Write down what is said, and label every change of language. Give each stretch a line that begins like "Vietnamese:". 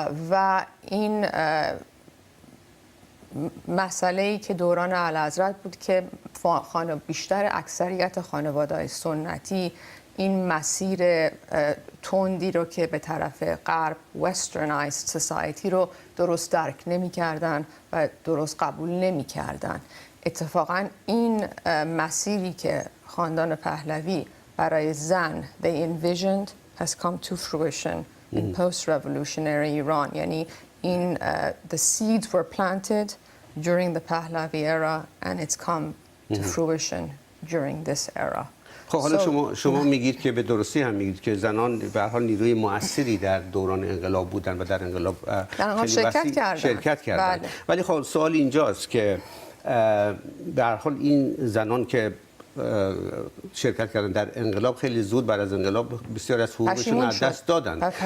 Persian: و این مسئله‌ای که دوران اعلیحضرت بود که بیشتر اکثریت خانواده‌های سنتی این مسیر تندی رو که به طرف غرب
English: westernized society
Persian: رو درست درک نمی‌کردن و درست قبول نمی‌کردن. اتفاقاً این مسیری که خاندان پهلوی برای زن
English: they envisioned has come to fruition in post-revolutionary Iran.
Persian: یعنی این
English: the seeds were planted during the Pahlavi era and it's come to fruition during this era.
Persian: خب حالا شما میگید که به درستی هم میگید که زنان به هر حال نیروی مؤثری در دوران انقلاب بودن و در انقلاب شرکت کردن. بله. ولی خب سوال اینجاست که به هر حال این زنان که شرکت کردن در انقلاب خیلی زود بعد از انقلاب بسیار از حقوقشون از دست دادن.